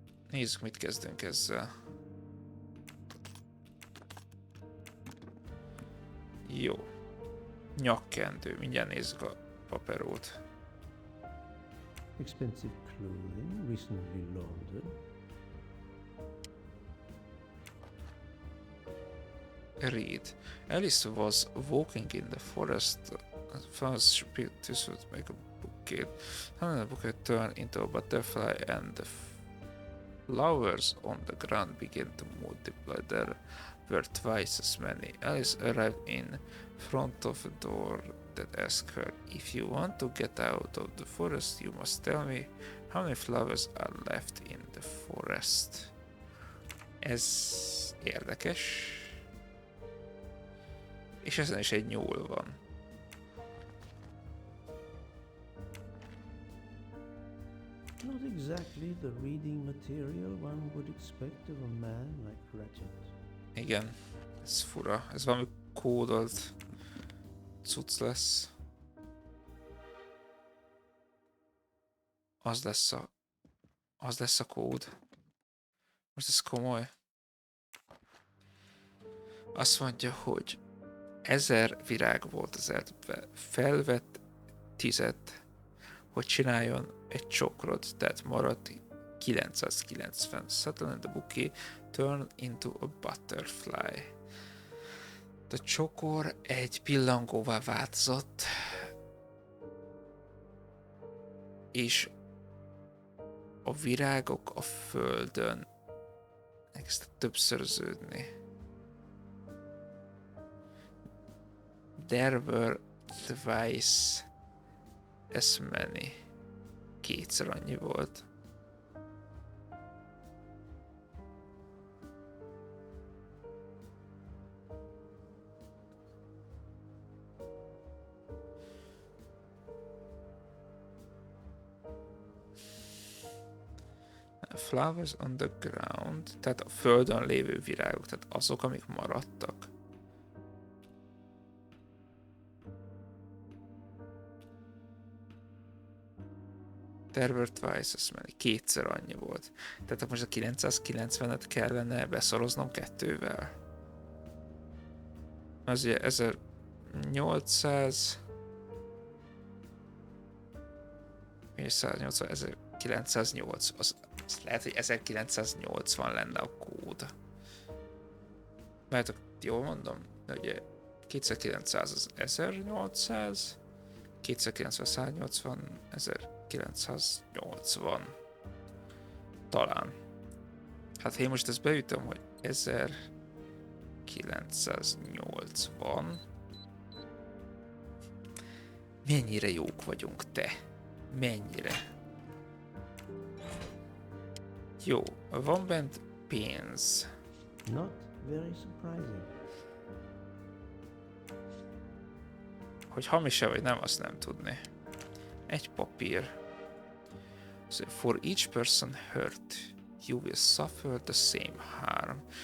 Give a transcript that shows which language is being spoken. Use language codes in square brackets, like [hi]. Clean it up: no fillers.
[hu] Nézzük, mit kezdünk ezzel. Jó. Nyakkendő. Mindjárt nézzük a paperót. [en] Expensive clothing, recently laundered. Read. Alice was walking in the forest. First she picked this would make a bouquet. And the bouquet turned into a butterfly, and the flowers on the ground began to multiply. There were twice as many. Alice arrived in front of a door that asked her, "If you want to get out of the forest, you must tell me how many flowers are left in the forest." [hu] Ez érdekes. És ezen is egy nyúl van. [en] Not exactly the reading material one would expect of a man like Ratchet. [hu] Igen, ez fura. Ez valami kódolt cucc lesz. Az lesz a kód. Most ez komoly. Azt mondja, hogy 1000 virág volt az erdőben. Felvett 10, hogy csináljon egy csokrot, tehát maradt 990. [en] Suddenly the bouquet turned into a butterfly. [hu] A csokor egy pillangóvá változott, és a virágok a földön elkezdtek többszöröződni. [en] There were twice as many. [hu] Kétszer annyi volt. [en] Flowers on the ground, [hu] tehát a földön lévő virágok, tehát azok, amik maradtak. [en] There were twice as many, [hu] kétszer annyi volt. Tehát most a 990-et kellene beszoroznom 2-vel. Az ugye 1800 és 180, 1908. Az lehet, hogy 1980 lenne a kód. Mert jól mondom, de ugye 2900 az 1800, 290 180, 1980. Talán. Hát ha én most ezt beütöm, hogy 1980. Mennyire jók vagyunk, te? Mennyire? Jó, van bent pénz. [en] Not very surprising. [hu] Hogy hamis-e vagy nem, azt nem tudni. Egy papír. [en] So, for each person hurt, you will suffer the same harm.